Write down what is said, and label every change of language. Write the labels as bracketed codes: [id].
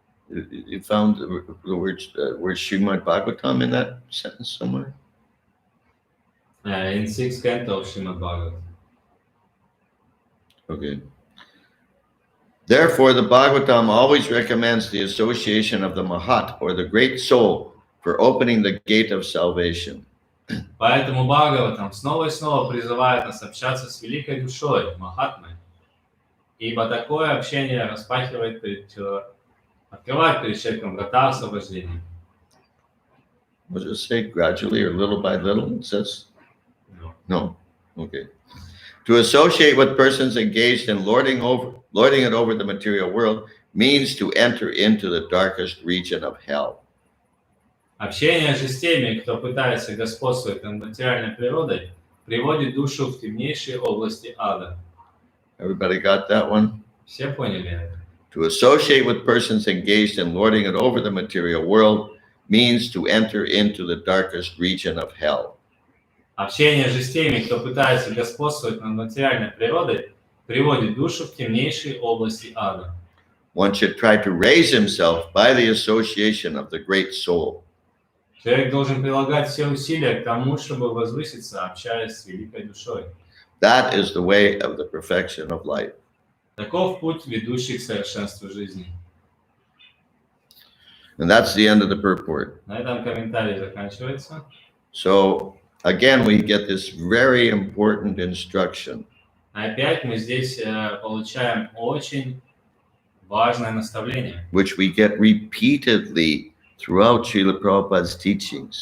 [en] You found the word Srimad Bhagavatam in that sentence somewhere? In 6th canto of Srimad Bhagavatam. Okay. Therefore, the Bhagavatam always recommends the association of the Mahat, or the great soul, for opening the gate of salvation. [ru] Поэтому Бхагаватам снова и снова призывает нас общаться с великой душой, Махатмой, ибо такое общение открывает перед человеком врата освобождения. [en] Was it say gradually or little by little? It says No. no. Okay. To associate with persons engaged in lording it over the material world means to enter into the darkest region of hell. [ru] Общение же с теми, кто пытается господствовать над материальной природой, приводит душу в темнейшие области ада. [en] Everybody got that one? [ru] Все поняли это? [en] To associate with persons engaged in lording it over the material world means to enter into the darkest region of hell. [ru] Общение же с теми, кто пытается господствовать над материальной природой, приводит душу в темнейшие области ада. [en] One should try to raise himself by the association of the great soul. [ru] Человек должен прилагать все усилия к тому, чтобы возвыситься, общаясь с великой душой. [en] That is the way of the perfection of life. [ru] Таков путь, ведущий к совершенству жизни. [en] And that's the end of the purport. [ru] На этом комментарий заканчивается. [en] So again, we get this very important instruction. [ru] Опять мы здесь получаем очень важное наставление, [en] Which we get repeatedly throughout Srila Prabhupada's teachings.